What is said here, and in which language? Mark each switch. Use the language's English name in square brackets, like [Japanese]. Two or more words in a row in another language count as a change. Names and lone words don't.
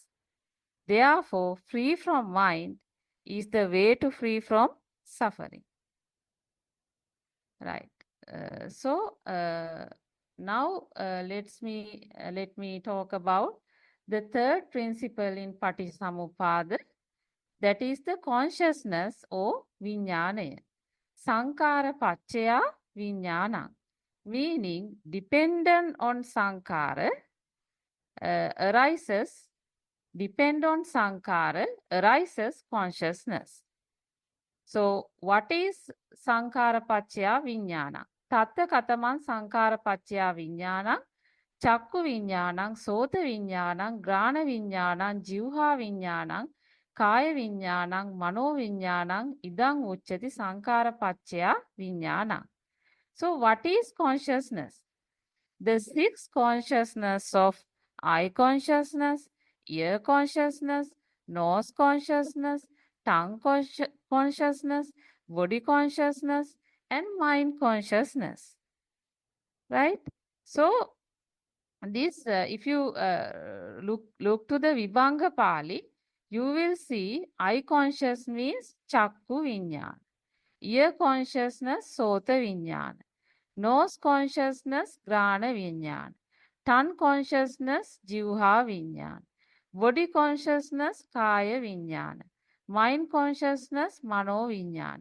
[English] Therefore, free from mind is the way to free from suffering. Right. Now let me talk about the third principle in Paටිච්චසමුප්පාද, that is the consciousness or viññānaya. [Pali] Sankara paccaya viññānaṁ, [English] meaning dependent on sankara arises consciousness. So what is [Pali] sankara paccaya viññānaṁ? Tatta kataman sankara paccaya viññānaṁ, chakku viññānaṁ, sota viññānaṁ, grana viññānaṁ, jivha viññānaṁ, kaya viññānaṁ, mano viññānaṁ, idang uchchati sankara paccaya viññānaṁ. [English] So what is consciousness? The six consciousness of eye consciousness, ear consciousness, nose consciousness, tongue consciousness, body consciousness, and mind consciousness. Right? So this, if you look to the Vibhanga Pali, you will see eye consciousness means [Pali] chakku viññāna, [English] ear consciousness [Pali] sota viññāna, [English] nose consciousness [Pali] grana viññāna, [English] tongue consciousness [Pali] jivha viññāna, [English] body consciousness [Pali] kaya viññāna, [English] mind consciousness [Pali] mano viññāna.